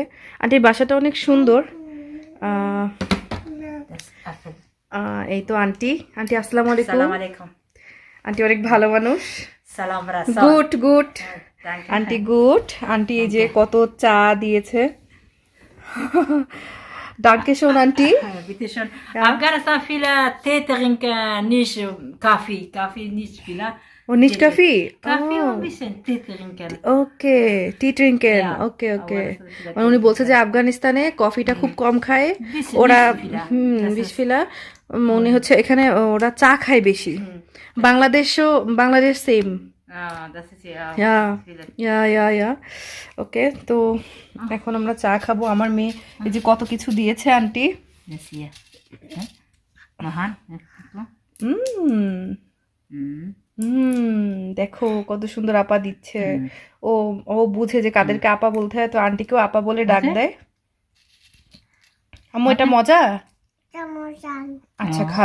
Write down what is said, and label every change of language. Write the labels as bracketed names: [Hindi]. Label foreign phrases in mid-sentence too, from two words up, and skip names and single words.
[Bangla] আন্টির বাসাটা অনেক সুন্দর। এই তো আন্টি। আন্টি আসসালামু আলাইকুম। আন্টি অনেক ভালো মানুষ। [English] Good good aunty, good aunty. [Bangla] এই যে কত চা দিয়েছে। [German] Danke schön, [Bangla] Auntie. [German] bitte schön. Afghanistan viele Tee trinken, nicht Kaffee. Kaffee nicht viele. Und nicht Kaffee? Kaffee und Oh. ein bisschen Tee trinken. ওকে, Tee trinken. Yeah. [English] Okay okay. [German] Aber das ist [Bangla] মানে উনি বলছে যে আফগানিস্তানে কফিটা খুব কম খায় [German] Bisschen [Bangla] ওরা। [German] nicht viele. Das ist- [Bangla] বিসফিলা মনে হচ্ছে এখানে ওরা চা খায় বেশি। বাংলাদেশ সেম। [German] Ah, das ist ja ইয়া viele. [Bangla] ইয়া ইয়া ইয়া। ওকে, তো এখন আমরা চা খাবো। আমার মেয়ে এই যে কত কিছু দিয়েছে আন্টি। [German] Das hier. Mahan. [Bangla] হুম দেখো কত সুন্দর আপা দিচ্ছে। ও ও বুঝে যে কাদেরকে আপা বলতে হয়, তো আন্টিকেও আপা বলে ডাক দেয়। আম্মু এটা মজা। আচ্ছা খাও।